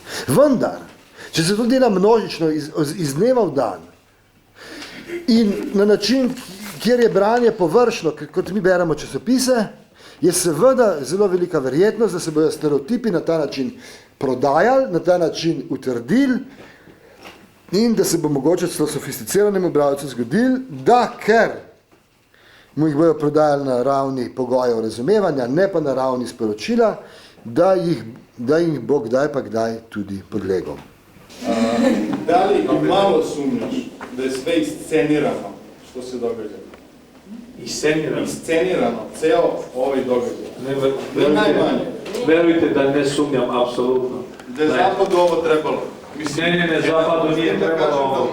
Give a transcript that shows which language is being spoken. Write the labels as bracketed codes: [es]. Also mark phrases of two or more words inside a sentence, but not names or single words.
[sl] Vendar, če se to dela množično iz dneva v dan in na način, kjer je branje površno, kot mi beremo časopise, je seveda zelo velika verjetnost, da se bojo stereotipi na ta način prodajali, na ta način utrdili in da se bo mogoče celo sofisticiranemu bralcu zgodili, da ker mu jih bojo prodajali na ravni pogojev razumevanja, ne pa na ravni sporočila, da jih bo kdaj pa kdaj tudi podlegel. [sr] Da li malo sumnjaš, da je sve iscenirano, što se događa? Iscenirano, ceo ovaj događaj. Ne najmanje. Verujte da ne sumnjam, apsolutno. Da je Zapadu ovo trebalo. Ne, Zapadu nije trebalo.